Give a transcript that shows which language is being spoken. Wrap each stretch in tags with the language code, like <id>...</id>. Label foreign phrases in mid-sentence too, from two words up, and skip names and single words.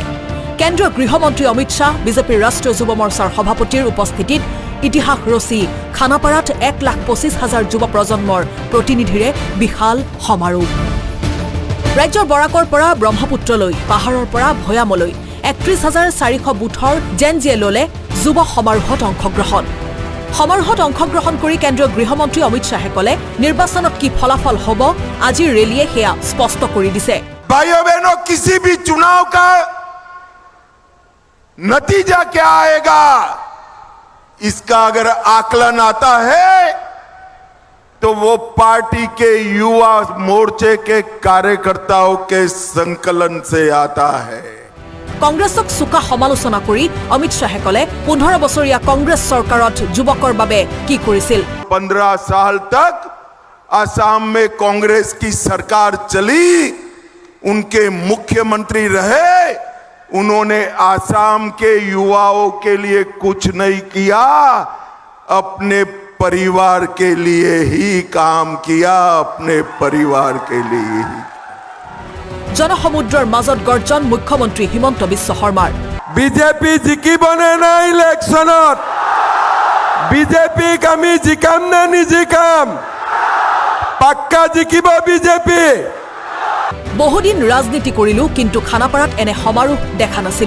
<as>কেন্দ্ৰীয় গৃহমন্ত্ৰী অমিত শাহ বিজেপিৰ ৰাষ্ট্ৰীয় যুৱ মৰ্চাৰ সভাপতিৰ উপস্থিতিত ইতিহাস ৰচি খানাপাৰাত 1,25,000 যুৱ প্ৰজন্মৰ প্ৰতিনিধিৰে বিশাল সমাৰোহ ৰাজ্যৰ বৰাকৰ পৰা ব্ৰহ্মপুত্ৰলৈ পাহাৰৰ পৰা ভৈয়ামলৈ 31,400 বুথৰ জেনজিয়ে ললে যুৱ সমাৰোহত অংশগ্ৰহণ কৰি কেন্দ্ৰীয় গৃহমন্ত্ৰী অমিত শাহে কলে নিৰ্বাচনত কি ফলাফল হ'ব আজিৰ ৰেলীয়ে হেয়া স্পষ্ট কৰি দিছে</as> <hi>भाइयों बहनों किसी भी चुनाव का नतीजा क्या आएगा इसका अगर आकलन आता है तो वो पार्टी के युवा मोर्चे के कार्यकर्ताओं के संकलन से आता है</hi> <as>কংগ্ৰেছক সুকা সমালোচনা কৰি অমিত শাহে কলে 15 বছৰীয়া কংগ্ৰেছ চৰকাৰত যুৱকৰ বাবে কি কৰিছিল</as> <hi>15 साल तक असम में कांग्रेस की सरकार चली उनके मुख्यमंत्री रहे उन्होंने असम के युवाओं के लिए कुछ नहीं किया अपने परिवार के लिए ही काम किया अपने परिवार के लिए ही</hi> <as>জনসমুদ্ৰৰ মাজত গৰ্জন মুখ্যমন্ত্ৰী হিমন্ত বিশ্ব শৰ্মাৰ বিজেপি জিকিবনে নাই ইলেকশনত বিজেপিক আমি জিকাম না নিজিকাম পাক্কা জিকিব বিজেপি বহুদিন ৰাজনীতি কৰিলো কিন্তু খানাপাৰাত এনে সমাৰোহ দেখা নাছিলো</as>